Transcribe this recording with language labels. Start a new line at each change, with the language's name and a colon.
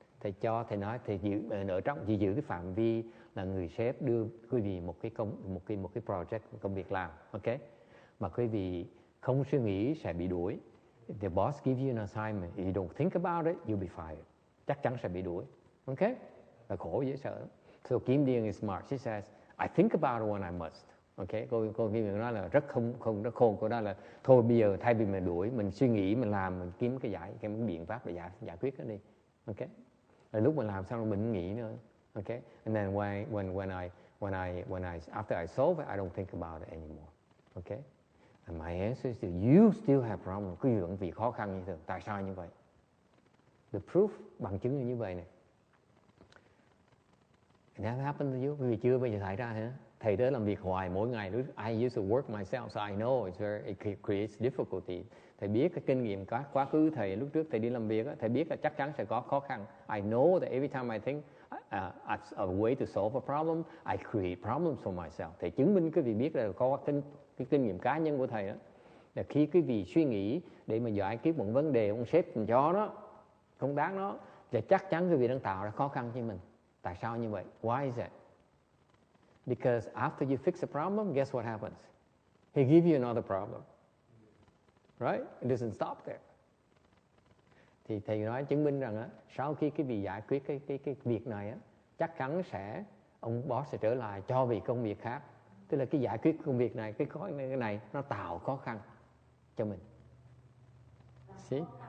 Vietnamese: Thầy nói thầy giữ cái phạm vi là người sếp đưa quý vị một cái project, một công việc làm, ok? Mà quý vị không suy nghĩ sẽ bị đuổi.
English: The boss give you an assignment, if you don't think about it, you'll be fired.
Vietnamese: Chắc chắn sẽ bị đuổi, ok? Là khổ dễ sợ.
English: So Kim Điền is smart. She says, I think about it when I must.
Vietnamese: Ok, cô Kim Điền nói là rất khôn. Cô nói là thôi bây giờ thay vì mình đuổi, mình suy nghĩ, mình làm, mình kiếm cái biện pháp để giải quyết nó đi. Ok. Rồi lúc mình làm xong mình không nghĩ nữa.
English: Ok. And then when I after I solve it, I don't think about it anymore. Ok. And my answer is you still have problem.
Vietnamese: Quý vị vẫn vì khó khăn như thường. Tại sao như vậy?
English: The proof,
Vietnamese: bằng chứng như vậy này.
English: It never happened to you.
Vietnamese: Quý vị chưa bao giờ xảy ra hả? Thầy tới làm việc hoài mỗi ngày.
English: I used to work myself, so I know it creates difficulty.
Vietnamese: Thầy biết cái kinh nghiệm quá khứ thầy lúc trước thầy đi làm việc, thầy biết là chắc chắn sẽ có khó khăn.
English: I know that every time I think a way to solve a problem, I create problems for myself.
Vietnamese: Thầy chứng minh quý vị biết là có cái kinh nghiệm cá nhân của thầy đó. Là khi quý vị suy nghĩ để mà giải quyết một vấn đề, ông sếp mình cho nó, công tác nó, thì chắc chắn quý vị đang tạo ra khó khăn cho mình. Tại sao như vậy?
English: Why is that? Because after you fix a problem, guess what happens? He gives you another problem. Right? It doesn't stop there.
Vietnamese: Thì thầy nói chứng minh rằng á, sau khi cái việc giải quyết cái việc này á, chắc chắn ông boss sẽ trở lại cho việc công việc khác. Tức là cái giải quyết công việc này, cái này nó tạo khó khăn cho mình.
English: See?